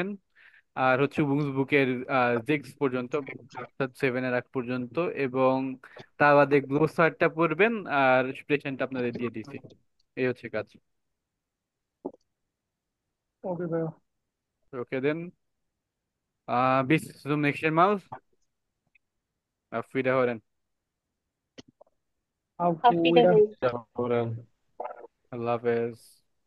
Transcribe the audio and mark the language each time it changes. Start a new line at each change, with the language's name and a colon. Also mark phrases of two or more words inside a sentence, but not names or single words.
Bangla: আর হচ্ছে বুকস বুকের সিক্স পর্যন্ত, অর্থাৎ 7-এর আগ পর্যন্ত। এবং তার বাদে গ্লোসারটা পড়বেন, আর প্রেজেন্টটা আপনাদের দিয়ে দিছি। এই হচ্ছে কাজ। ওকে ভাইয়া।
English: okay then,
German: bis zum nächsten Mal. Auf Wiederhören. auf Auf wieder Wiedersehen। Wiederhören.
Arabic: الله حافظ.